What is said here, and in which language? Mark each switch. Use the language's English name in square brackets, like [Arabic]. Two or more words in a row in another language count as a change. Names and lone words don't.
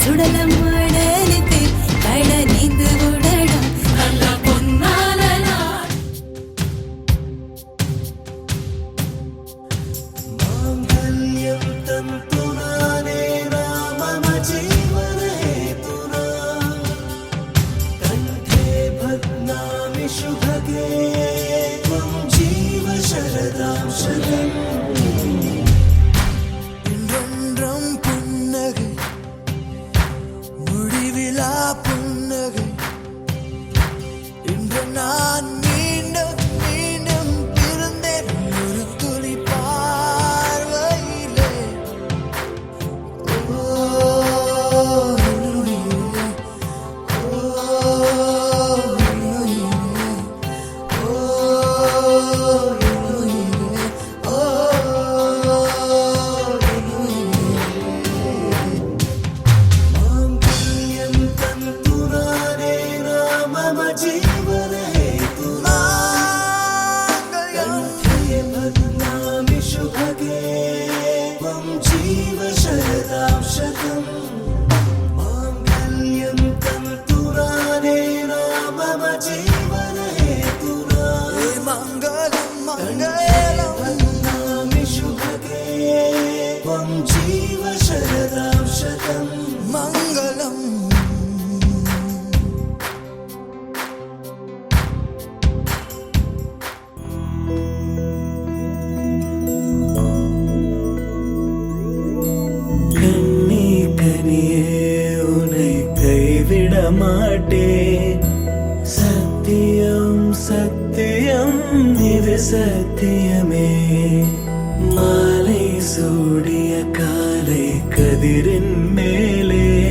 [Tamil] காலம் உடலுக்கு கடனிந்து உடலும் நல்ல பொன்னான நாள் [Sanskrit] माङ्गल्यं तन्तुनानेन मम जीवने हेतुना कण्ठे भग्नामि शुभगे त्वं जीव शरदां शतम् [Tamil] இன்றொன்றும் புன்னகை [Sanskrit] முடிவிலா புன்னகை இன்று நான் மீண்டும் மீண்டும் பிறந்தேன் ஒரு துளி பார்வையிலே [Tamil] ஓ உயிரே, ஓ உயிரே, ஓ உயிரே, ஓ [Sanskrit] माङ्गल्यं तन्तुनानेन मम जीवने हेतुना कण्ठे भग्नामि शुभगे त्वं जीव शरदां शतम् माङ्गल्यं तन्तुनानेन मम जीवने हेतुना मङ्गलं मङ्गलं भग्नामि शुभगे त्वं जीव शरदां शतम् मङ्गलम् [Tamil] கண்ணி கனியே உன்னை கைவிட மாட்டேன் சத்தியம் சத்தியம் இது சத்தியமே மாலை சூடிய காலை கதிரின் மேலே